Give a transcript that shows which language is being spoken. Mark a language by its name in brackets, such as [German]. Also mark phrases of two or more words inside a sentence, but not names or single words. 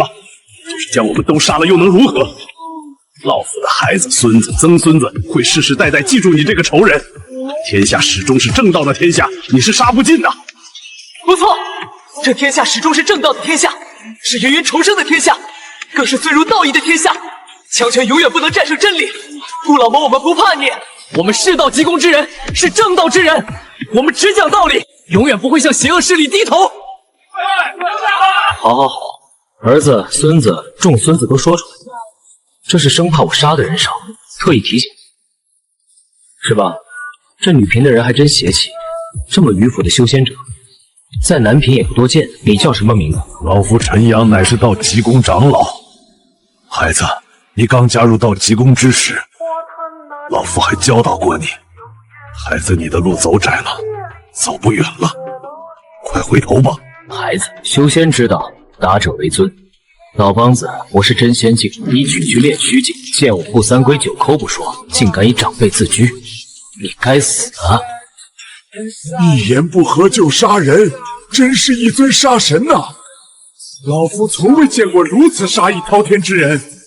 [Chinese] 就是将我们都杀了又能如何？老夫的孩子、孙子、曾孙子会世世代代记住你这个仇人。天下始終是正道的天下，你是殺不盡的。不錯，這天下始終是正道的天下，是芸芸重生的天下，更是尊儒道義的天下。強權永遠不能戰勝真理。顧老魔，我們不怕你，我們是道極宮之人，是正道之人，我們只講道理，永遠不會向邪惡勢力低頭。好好好，兒子、孫子、重孫子都說出來，這是生怕我殺的人少，特意提醒，是吧？這女平的人還真邪氣，這麼迂腐的修仙者，在南平也不多見。你叫什麼名字？老夫陳陽乃是道極宮長老。孩子，你剛加入道極宮之時，老夫還教導過你。孩子，你的路走窄了，走不遠了，快回頭吧。孩子，修仙之道，達者為尊。老梆子，我是真仙境，你舉去練虛境，見我不三歸九叩不說，竟敢以長輩自居，你該死啊！一言不合就殺人，真是一尊殺神吶！老夫從未見過如此殺意滔天之人。